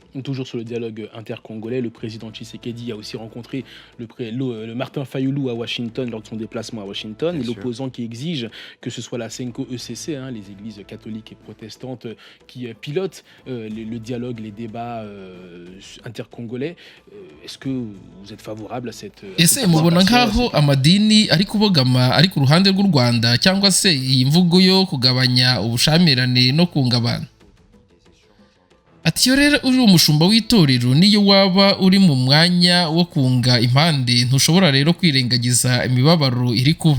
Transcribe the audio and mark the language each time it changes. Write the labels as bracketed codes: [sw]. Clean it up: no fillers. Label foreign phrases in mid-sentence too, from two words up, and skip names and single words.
[fr] Toujours sur le dialogue intercongolais, le président Tshisekedi a aussi rencontré le Martin Fayulu à Washington lors de son déplacement à Washington, et l'opposant qui exige que ce soit la Senko ECC, hein, les églises catholiques et protestantes, qui pilotent le dialogue, les débats intercongolais. Est-ce que vous êtes favorable à cette... [rw] Ese mubona nkaho amadini ari kubogama ari ku ruhande rw'u Rwanda cyangwa se iyi mvugo yo kugabanya ubushamirane no kunga abantu? Ati yo rero uri umushumba w'itorero niyo waba uri mu mwanya wo kunga impande ntushobora rero kwirengagiza imibabaro iri kuba.